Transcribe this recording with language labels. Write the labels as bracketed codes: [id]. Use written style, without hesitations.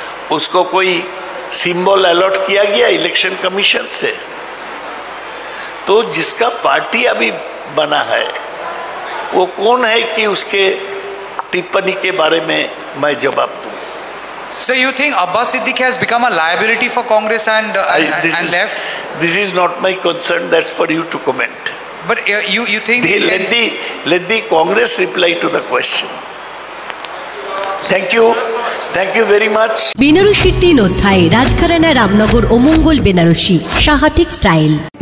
[hi] उसको कोई symbol allot किया गया इलेक्शन कमीशन से? तो जिसका पार्टी अभी बना है वो कौन है कि उसके टिप्पणी के बारे में मैं जवाब दूं? [en] So you think Abbas Siddiqui has become a liability for Congress and left? This is not my concern. That's for you to comment. But you think let the Congress reply to the question. Thank you very much. [bn] বেনারসির 3 অধ্যায়, রাজঘরানা, রামনগর ও মঙ্গল Banarasi, Saha textile.